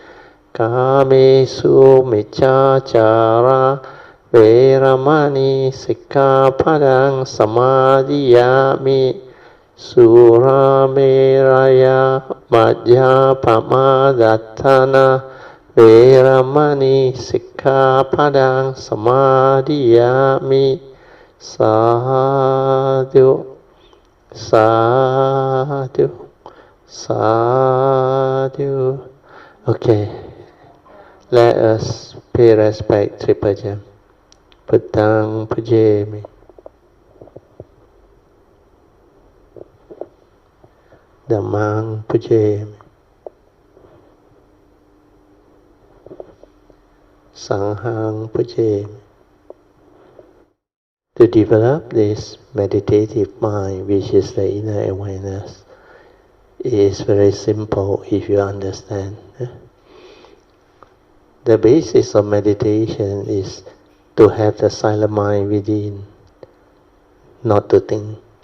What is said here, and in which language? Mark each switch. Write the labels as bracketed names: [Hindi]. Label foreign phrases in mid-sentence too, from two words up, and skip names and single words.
[Pali] Kamesu miccacara veramani sikkhapadang samadhiyami Surameraya majjapamadattana veramani sikkhapadang samadhiyami Sadhu, sadhu, sadhu. [English] Okay, let us pay respect to Puja. [Pali] Buddhang pujemi. Dhammang pujemi. Sanghang pujemi. [English] To develop this meditative mind, which is the inner awareness, It is very simple if you understand. The basis of meditation is to have the silent mind within, not to think.